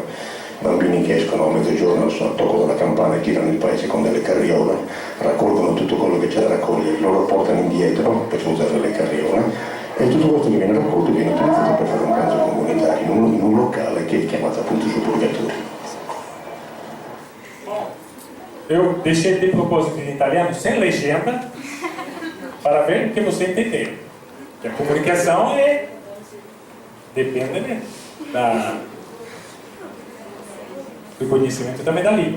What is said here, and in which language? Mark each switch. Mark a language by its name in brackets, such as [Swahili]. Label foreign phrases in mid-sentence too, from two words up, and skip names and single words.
[Italian] Bambini che escono a mezzogiorno toccano la campana e girano il paese con delle carriole, raccolgono tutto quello che c'è da raccogliere, lo portano indietro per usare le carriole e tutto questo che viene raccolto viene utilizzato per fare un pranzo comunitario in un locale che è chiamato appunto sul purgatorio. [Portuguese] Eu deixei de propósito em italiano sem legenda para ver o que você entendeu. Que a comunicação depende do conhecimento também da língua.